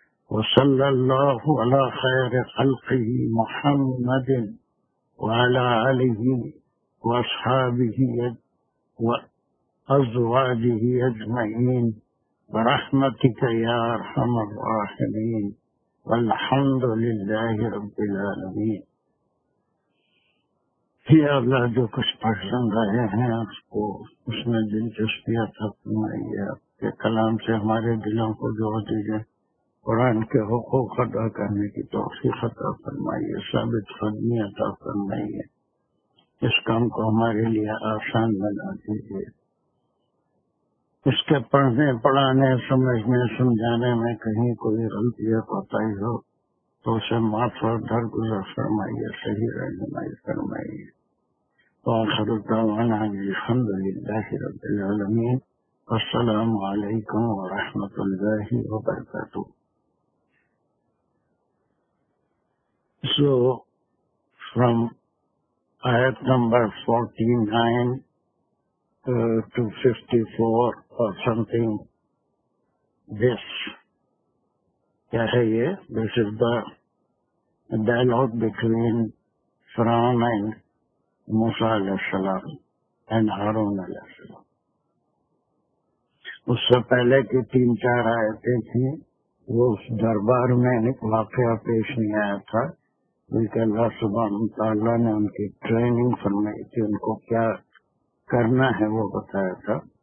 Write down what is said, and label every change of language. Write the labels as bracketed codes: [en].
[ar] وصلى الله على خير خلقه محمد وعلى آله وأصحابه وأزواجه أجمعين برحمتك يا أرحم الراحمين والحمد لله رب العالمين. [ur] یا اللہ جو کچھ پسند آئے ہیں اس کو اس میں دلچسپی عطا فرمائیے، آپ کے کلام سے ہمارے دلوں کو جوڑ دیجیے، قرآن کے حقوق ادا کرنے کی توفیق عطا فرمائیے، ثابت قدمی عطا فرمائیے، اس کام کو ہمارے لیے آسان بنا دیجیے. اس کے پڑھنے پڑھانے سمجھنے سمجھانے میں کہیں کوئی غلطی یا کوتاہی ہو تو اسے معاف اور درگزر فرمائیے، صحیح رہنمائی فرمائیے. [ar] وآخر دعوانا الحمد لله رب العالمين. السلام علیکم ورحمۃ اللہ وبرکاتہ. [en] So from ayat number 49 to 54 or something, this is the dialogue between Fir'aun and [ur] موسیٰ علیہ السلام and ہارون علیہ السلام. اس سے پہلے کی 3-4 آیتیں تھیں، وہ اس دربار میں واقعہ پیش نہیں آیا تھا، بلکہ اللہ سبحانہ تعالیٰ نے ان کی ٹریننگ فرمائی تھی، ان کو کیا کرنا ہے وہ بتایا تھا.